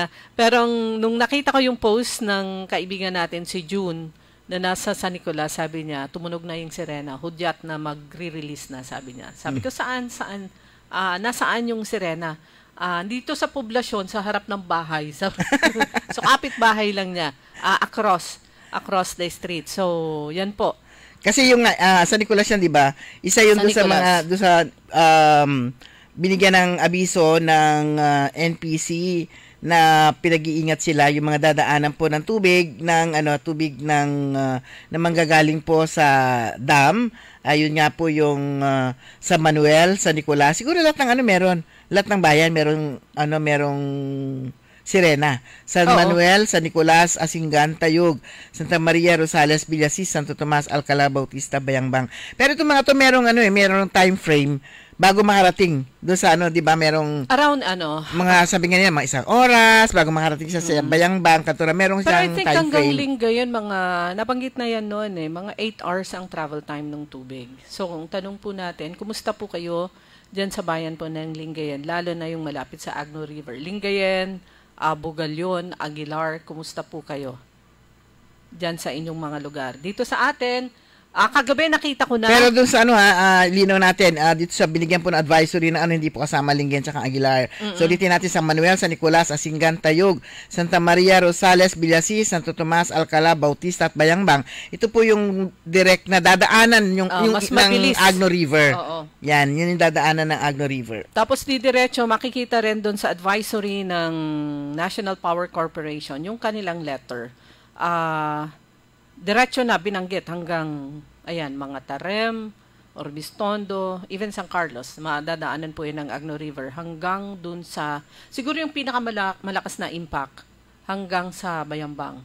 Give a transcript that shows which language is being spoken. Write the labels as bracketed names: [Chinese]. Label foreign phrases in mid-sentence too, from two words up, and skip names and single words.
[Filipino] Pero nung nakita ko yung post ng kaibigan natin, si June, na nasa San Nicolas, sabi niya, tumunog na yung sirena, hudyat na magre-release na, sabi niya. Sabi ko, saan? Nasaan yung sirena? Dito sa poblasyon, sa harap ng bahay. So, kapit bahay lang niya. [English] Across the street. So, [Filipino] yan po. Kasi yung San Nicolas yan, 'di ba? Isa 'yun doon sa binigyan ng abiso ng NPC na pinag-iingat sila yung mga dadaanan po ng tubig ng na manggagaling po sa dam. Ayun nga po yung San Manuel, San Nicolas. Siguro lahat ng meron. Lahat ng bayan merong sirena. San Manuel, San Nicolas, Asingan, Tayug, Santa Maria, Rosales, Villasis, Santo Tomas, Alcalá, Bautista, Bayambang. Pero itong mga to merong time frame bago makarating doon sa 'di ba, merong around mga sabi nga niya mga 1 oras bago makarating sa Bayambang, Katura, merong siyang time frame. Pero [English] I think [Filipino] hanggang linggo yun, nabanggit na yan noon mga 8 hours ang travel time ng tubig. So kung tanong po natin, kumusta po kayo diyan sa bayan po ng Lingayen, lalo na yung malapit sa Agno River? Lingayen, Bugalyon, Aguilar, kumusta po kayo diyan sa inyong mga lugar? Dito sa atin, kagabi nakita ko na. Pero doon sa linaw natin, dito sa binigyan po ng advisory na hindi po kasama Lingayen tsaka Aguilar. So dito natin San Manuel, San Nicolas, Asingan, Tayug, Santa Maria, Rosales, Villasis, Santo Tomas, Alcalá, Bautista at Bayambang. Ito po yung direct na dadaanan yung ng Agno River. Yan, yun yung dadaanan ng Agno River. Tapos diretso makikita rin doon sa advisory ng National Power Corporation yung kanilang letter. Diretso na binanggit hanggang mga Tarem, Orbistondo, even San Carlos, madadaanan po yun ng Agno River hanggang dun sa, siguro yung pinakamalakas na impact hanggang sa Bayambang.